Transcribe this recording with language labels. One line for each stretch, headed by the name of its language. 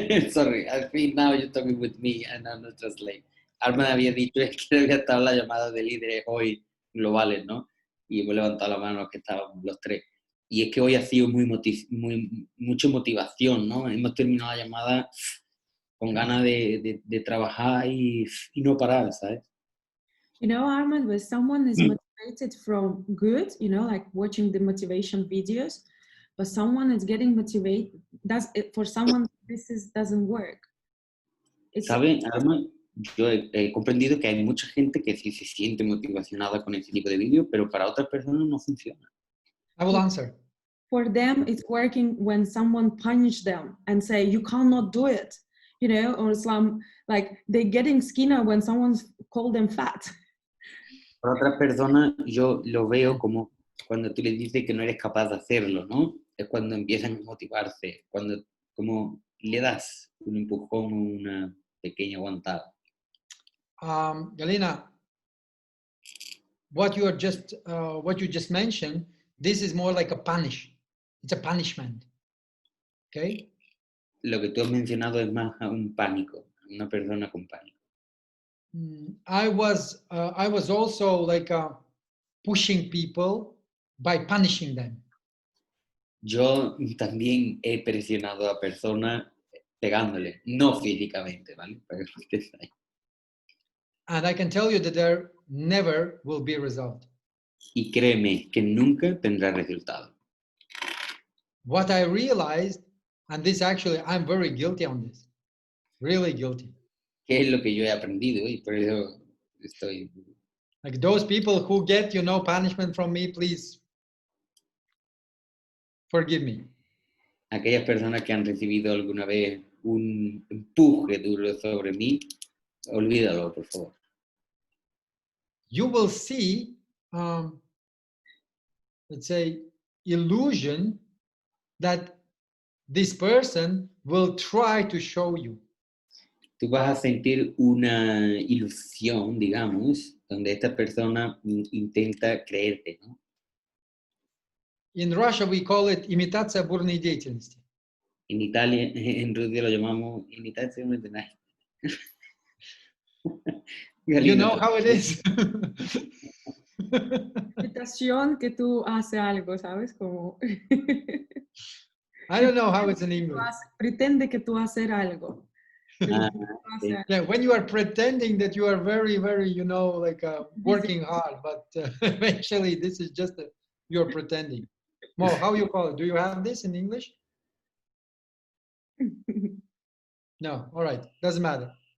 English: Sorry, I think now you're talking with me and I'm not translating.
Spanish: Armand había dicho es que había estado en la llamada de líderes hoy globales, ¿no? Y hemos levantado la mano los que estábamos los 3. Y es que hoy ha sido mucha motivación, ¿no? Hemos terminado la llamada con ganas de trabajar y no parar, ¿sabes?
English: You know, Armand, when someone is motivated from good, you know, like watching the motivation videos, but someone is getting motivated, for someone this doesn't work.
Spanish: ¿Sabes, Armand? Yo he comprendido que hay mucha gente que sí se siente motivacionada con este tipo de vídeos, pero para otras personas no funciona.
English: I will answer. For them, it's working when someone punch them and say, you cannot do it, you know, or some, like they're getting skinner when someone's called them fat.
Spanish: Para otras personas, yo lo veo como cuando tú les dices que no eres capaz de hacerlo, ¿no? Es cuando empiezan a motivarse, cuando como le das un empujón o una pequeña aguantada.
English: Galina, what you just mentioned, this is more like a punish. It's a punishment. Okay?
Spanish: Lo que tú has mencionado es más a un pánico, una persona con pánico.
English: I was also like pushing people by punishing them.
Spanish: Yo también he presionado a personas pegándole, no físicamente, ¿vale? Para que estés ahí.
English: And I can tell you that there never will be a result.
Spanish: Y créeme que nunca tendrá resultado.
English: What I realized, and this actually, I'm very guilty on this, really guilty.
Spanish: ¿Qué es lo que yo he aprendido? Y por eso estoy...
English: Like those people who get, you know, punishment from me, please forgive me.
Spanish: Aquellas personas que han recibido alguna vez un empuje duro sobre mí, olvídalo, por favor.
English: You will see, let's say, illusion that this person will try to show you.
Spanish: Tú vas a sentir una ilusión, digamos, donde esta persona intenta creerte, ¿no?
English: In Russia, we call it
Russian: imitaция бурной деятельности.
Spanish: En Italia, en Rusia lo llamamos imitación de
English: You know how it is.
Spanish: Imitación que tú haces algo, ¿sabes? Como...
English: I don't know how it's in English.
Spanish: Pretende que tú haces algo.
English: Yeah, when you are pretending that you are very, very, you know, like working hard, but eventually this is just you're pretending. Mo, how you call it? Do you have this in English? No, all right, doesn't matter.